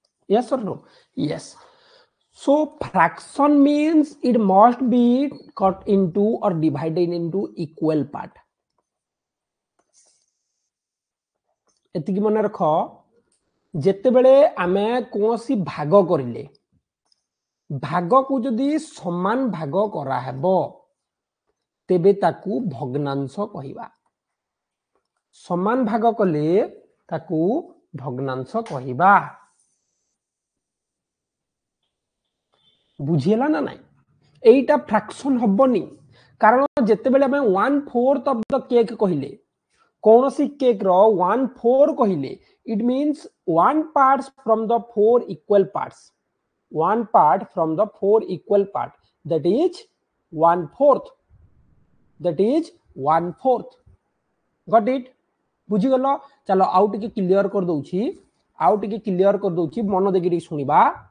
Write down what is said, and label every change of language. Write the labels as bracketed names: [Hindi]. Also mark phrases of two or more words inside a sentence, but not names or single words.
[English] Yes or no? Yes. So fraction means it must be cut into or divided into equal part. [Odia] ଏତିକି ମନ ରଖ ଯେତେବେଳେ ଆମେ କୌଣସି ଭାଗ କରିଲେ ଭାଗ କୁ ଯଦି ସମାନ ଭାଗ କରା ହେବ ତେବେ ତାକୁ ଭଗ୍ନାଂଶ କହିବା ସମାନ ଭାଗ କଲେ ତାକୁ ଭଗ୍ନାଂଶ କହିବା समान भाग कले ताकू भग्नांश कहिबा ବୁଝିଲା ନା ନାହିଁ ଏଟା ଫ୍ରାକ୍ସନ ହବନି କାରଣ ଯେତେବେଳେ ଆମେ 1/4 [English] of the cake [Odia] କହିଲେ କୌଣସି କେକ ରୋ 1/4 କହିଲେ [English] it means 1 parts from the 4 equal parts 1 part from the 4 equal part that is 1/4 that is 1/4 got it [Odia] ବୁଝି ଗଲ ଚାଲ ଆଉ ଟିକେ କ୍ଲିୟର କରି ଦେଉଛି ଆଉ ଟିକେ କ୍ଲିୟର କରି ଦେଉଛି ମନ ଦେଇ ଶୁଣିବା